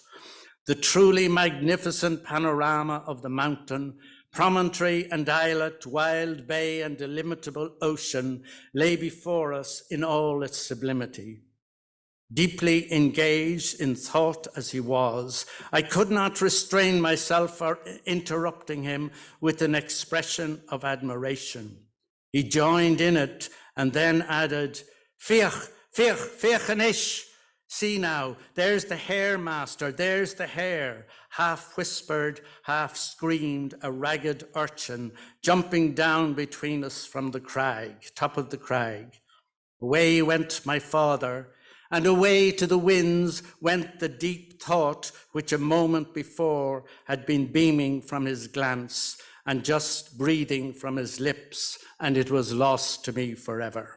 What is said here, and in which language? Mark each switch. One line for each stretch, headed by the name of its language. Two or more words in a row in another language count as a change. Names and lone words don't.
English: The truly magnificent panorama of the mountain, promontory and islet, wild bay and illimitable ocean lay before us in all its sublimity. Deeply engaged in thought as he was, I could not restrain myself for interrupting him with an expression of admiration. He joined in it and then added,
Irish: "Fiach, fiach, fiachanish."
English: See now, there's the hair master, there's the hair, half whispered, half screamed a ragged urchin jumping down between us from the crag, top of the crag. Away went my father, and away to the winds went the deep thought which a moment before had been beaming from his glance and just breathing from his lips, and it was lost to me forever.